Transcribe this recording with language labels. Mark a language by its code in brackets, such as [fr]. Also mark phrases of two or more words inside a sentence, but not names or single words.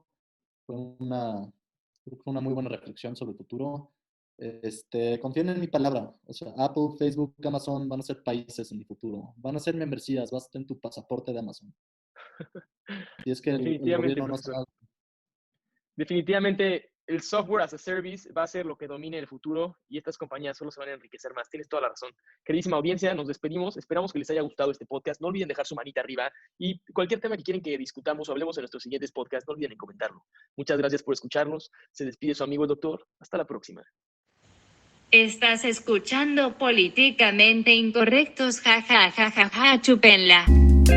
[es] Creo que fue una muy buena reflexión sobre el futuro. Confíen en mi palabra. O sea, Apple, Facebook, Amazon van a ser países en el futuro. Van a ser membresías. Vas a tener tu pasaporte de Amazon. Y es que el Definitivamente, gobierno no está... profesor. Definitivamente el [en] software as a service [es] va a ser lo que domine el futuro y estas compañías solo se van a enriquecer más. Tienes toda la razón. Queridísima audiencia, nos despedimos. Esperamos que les haya gustado este podcast. No olviden dejar su manita arriba y cualquier tema que quieren que discutamos o hablemos en nuestros siguientes podcasts, no olviden en comentarlo. Muchas gracias por escucharnos. Se despide su amigo el doctor. Hasta la próxima. Estás escuchando Políticamente Incorrectos, ja, ja, ja, ja, ja, chúpenla.